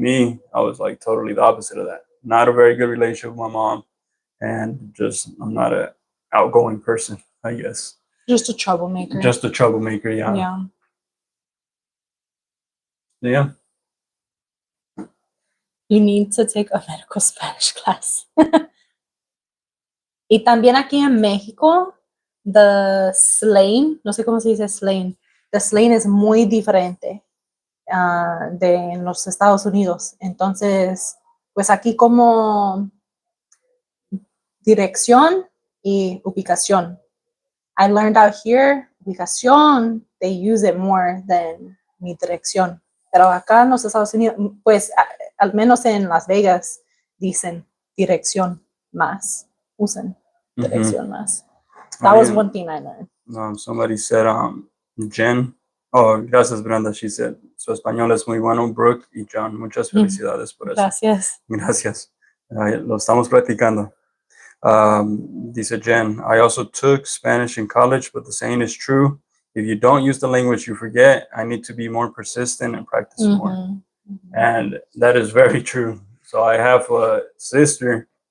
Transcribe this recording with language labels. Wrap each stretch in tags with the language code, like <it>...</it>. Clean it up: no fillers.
<en>Me, I was like totally the opposite of that. Not a very good relationship with my mom, and just I'm not a outgoing person, I guess. Just a troublemaker. Just a troublemaker, yeah. Yeah. Yeah. You need to take a medical Spanish class.</en> <es>Y también aquí en México,</es> <en>the slang,</en> <es>no sé cómo se dice slang, the slang es muy diferente de en los Estados Unidos. Entonces, pues aquí como dirección y ubicación.</es> <en>I learned out here, ubicación, they use it more than</en> <es>mi dirección. Pero acá en los Estados Unidos, pues al menos en Las Vegas, dicen dirección más. Usan dirección más.</es> <en>That was one thing I learned. Somebody said, Jen.</en> <es>Oh, gracias,</es> <en>Brenda. She said,</en> <es>su español es muy bueno, Brooke y John. Muchas felicidades por eso. Gracias. Gracias. Lo estamos practicando. Dice</es> <en>Jen, I also took Spanish in college, but the saying is true. If you don't use the language, you forget. I need to be more persistent and practice more. And that is very true. So I have a sister.</en>